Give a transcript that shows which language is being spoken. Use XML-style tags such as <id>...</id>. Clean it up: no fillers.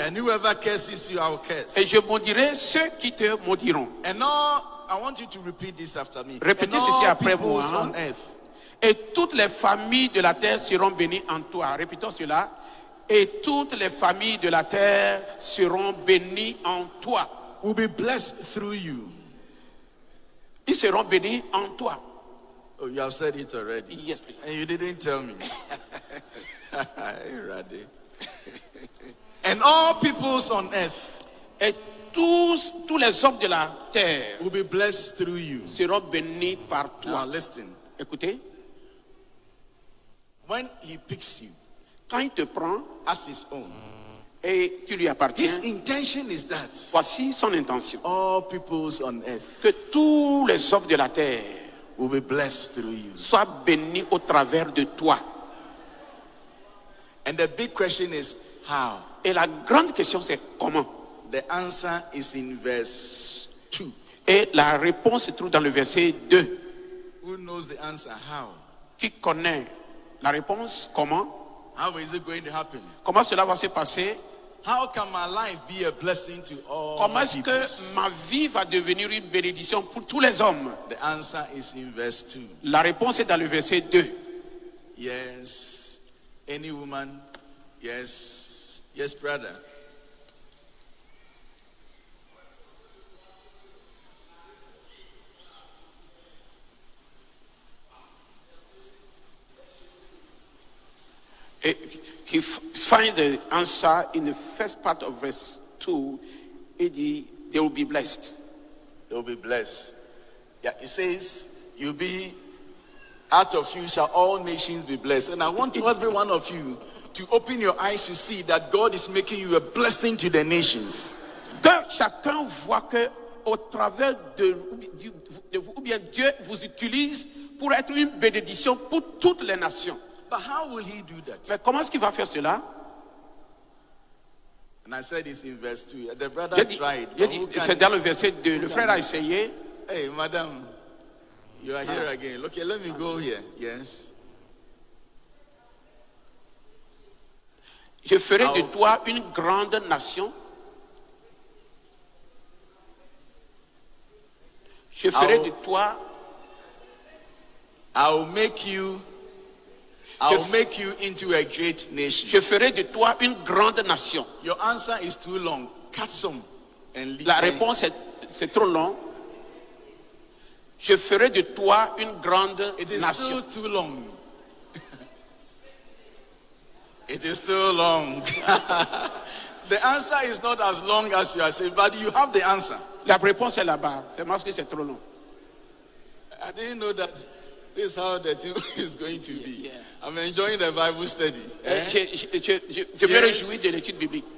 <en>And whoever curses you, I'll curse.</en> <fr>Et je maudirai ceux qui te maudiront.</fr> <en>And all, I want you to repeat this after me.</en> <fr>Répétez</fr> <en>And</en> <fr>ceci</fr> <en>all</en> <fr>après moi.</fr> <en>peoples on earth</en> <fr>Et toutes les familles de la terre seront bénies en toi. Répétons cela. Et toutes les familles de la terre seront bénies en toi.</fr> <en>will be blessed through you.</en> <fr>Ils seront bénis en toi.</fr> <en>Oh, you have said it already. Yes, please. And you didn't tell me. Ready. And all peoples on earth</en> <fr>Et tous les hommes de la terre</fr> <en>will be blessed through you.</en> <fr>seront bénis par</fr> <en>Now</en> <fr>toi.</fr> <en>listen.</en> <fr>Écoutez,</fr> <en>When he picks you</en> <fr>quand il te prend</fr> <en>as his own,</en> <fr>et tu lui appartiens,</fr> <en>his intention is that</en> <fr>voici son intention.</fr> <en>all peoples on earth</en> <fr>Que tous les hommes de la terre</fr> <en>will be blessed through you.</en> <fr>soient bénis au travers de toi.</fr> <en>And the big question is how?</en> <fr>Et la grande question c'est comment?</fr> <en>The answer is in verse 2.</en> <fr>Et la réponse se trouve dans le verset 2.</fr> <en>Who knows the answer? How?</en> <fr>Qui connaît la réponse? Comment?</fr> <en>How is it going to happen?</en> <fr>Comment cela va se passer?</fr> <en>How can my life be a blessing to all</en> <fr>Comment est-ce</fr> <en>people?</en> <fr>que ma vie va devenir une bénédiction pour tous les hommes?</fr> <en>The answer is in verse 2.</en> <fr>La réponse est dans le verset 2.</fr> <en>Yes. Any woman? Yes. Yes, brother. He finds the answer in the first part of verse 2. He dit, they will be blessed. They will be blessed. Yeah, it says, you'll be, out of you shall all nations be blessed. And I want every one of you to open your eyes to see that God is making you a blessing to the nations.</en> <fr>Que chacun voit que au travers de vous, ou bien Dieu vous utilise pour être une bénédiction pour toutes les nations.</fr> <en>But how will he do that?</en> <fr>Mais comment est-ce qu'il va faire cela?</fr> <en>And I said this in verse 2. The brother</en> <fr>J'ai dit-</fr> <en>tried.</en> <fr>j'ai</fr> <en>but</en> <fr>dit-</fr> <en>who can-</en> <fr>C'est dans le verset 2. Le frère a essayé.</fr> <en>Hey, madam, you are here again. Okay, let me go here. Yes.</en> <fr>Je ferai de toi une grande nation. Je ferai de toi.</fr> <en>I'll make you into a great nation.</en> <fr>Je ferai de toi une grande nation.</fr> <en>Your answer is too long. Cut some and leave.</en> <fr>La réponse c'est trop long. Je ferai de toi une grande</fr> <en>It is</en> <fr>nation.</fr> <en>still too long. It is still long. The answer is not as long as you are saying, but you have the answer.</en> <fr>La réponse est là-bas. C'est parce que c'est trop long.</fr> <en>I didn't know that this is how the thing is going to be. Yeah. I'm enjoying the Bible study. Eh?</en> <fr>Je me réjouis de l'étude biblique.</fr>